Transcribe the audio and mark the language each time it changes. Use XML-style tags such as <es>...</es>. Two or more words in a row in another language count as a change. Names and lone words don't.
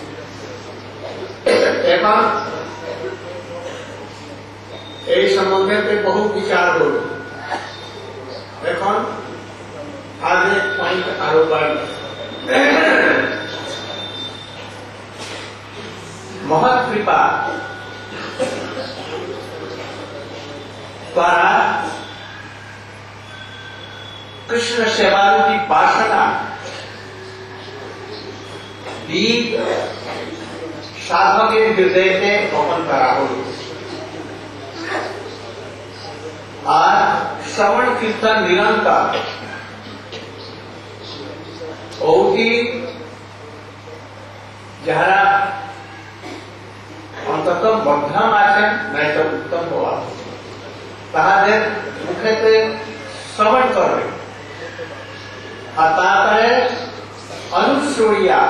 <bn>এখন এই সম্বন্ধে বহু বিচার হল। এখন আজ এক পয়েন্ট আরো বাড়ি। মহৎ কৃপা দ্বারা কৃষ্ণ সেবারূপী বাসনা বীজ সাধকের হৃদয়তে বপন করা হল। আর শ্রবণ কীর্তন নিরন্তর অতি যারা অন্তত মধ্যম আছেন, নয়তো উত্তম হওয়া, তাহাদের মুখেতে শ্রবণ করবে, আর তারপরে অনুশ্রয়া</bn>